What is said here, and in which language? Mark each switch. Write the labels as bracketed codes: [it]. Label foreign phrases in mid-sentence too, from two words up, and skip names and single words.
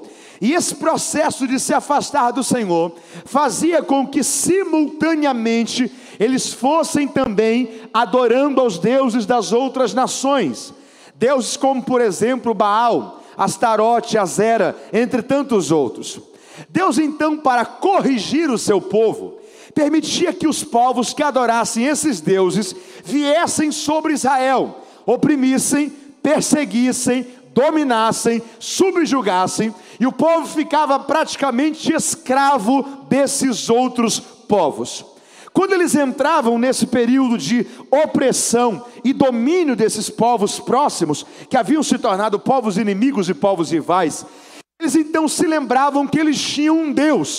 [pt] E esse processo de se afastar do Senhor fazia com que simultaneamente eles fossem também adorando aos deuses das outras nações. Deuses como, por exemplo, Baal, Astarote, Azera, entre tantos outros. Deus então, para corrigir o seu povo, permitia que os povos que adorassem esses deuses viessem sobre Israel, oprimissem, perseguissem, dominassem, subjugassem, e o povo ficava praticamente escravo desses outros povos. Quando eles entravam nesse período de opressão e domínio desses povos próximos, que haviam se tornado povos inimigos e povos rivais, eles então se lembravam que eles tinham um Deus.